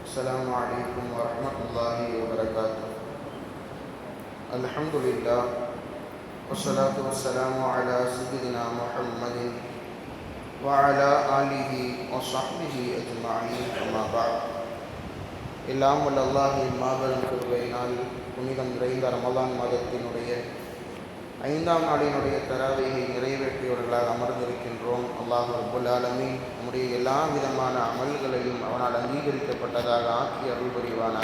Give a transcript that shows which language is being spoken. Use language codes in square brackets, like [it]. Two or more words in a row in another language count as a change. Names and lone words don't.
[ar] السلام عليكم ورحمة الله وبركاته. الحمد لله والصلاة والسلام على سيدنا محمد وعلى آله وصحبه أجمعين. أما بعد. [ta] எல்லாம் வல்ல அல்லாஹ்வின் மாபெரும் கிருபையினால் புனிதம் நிறைந்த ரமலான் மாதத்தினுடைய 5ஆம் நாளினுடைய தராவீகை நிறைவேற்றியவர்களாக அமர்ந்திருக்கின்றோம். அல்லாஹ் [ar] رب العالمين [ta] நம்முடைய எல்லா விதமான அமல்களையும் அவனால் அங்கீகரிக்கப்பட்டதாக ஆக்கி அருள் புரிவானாக.